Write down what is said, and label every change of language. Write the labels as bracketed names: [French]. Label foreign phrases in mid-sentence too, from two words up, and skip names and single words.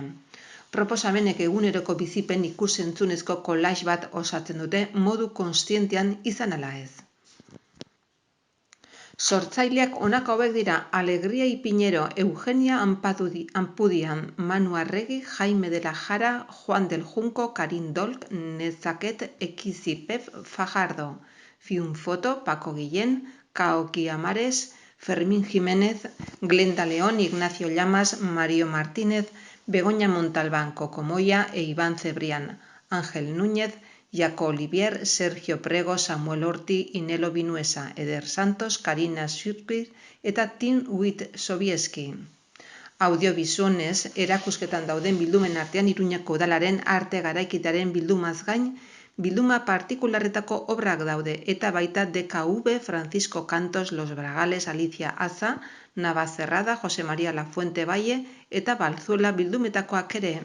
[Basque] Proposamenek eguneroko bizipen ikus-entzunezko collage bat osatzen dute modu kontzientean izan ala ez. Sortzaileak honako hauek dira: Alegria Ipinero, Eugenia Ampudian, Manu Arregi, Jaime de la Jara, Juan del Junco, Karin Dolk, Nezaket Ekizi Pep Fajardo, Fiunfoto, Paco Guillén, Kaoki Amares, Fermín Jiménez, Glenda León, Ignacio Llamas, Mario Martínez, Begoña Montalbán, Cocomoya e Iván Cebrián, Ángel Núñez, Jaco Olivier, Sergio Prego, Samuel Orti, Inelo Vinuesa, Eder Santos, Karina Schutbir eta Tim Witt Sobieski. Audiobisuonez, erakusketan dauden bildumen artean Iruñako udalaren arte garaikidaren bildumaz gain, bilduma partikularretako obrak daude eta baita DKV, Francisco Cantos, Los Bragales, Alicia Aza, Navacerrada, Jose María Lafuente Valle eta Balzuela bildumetakoak ere.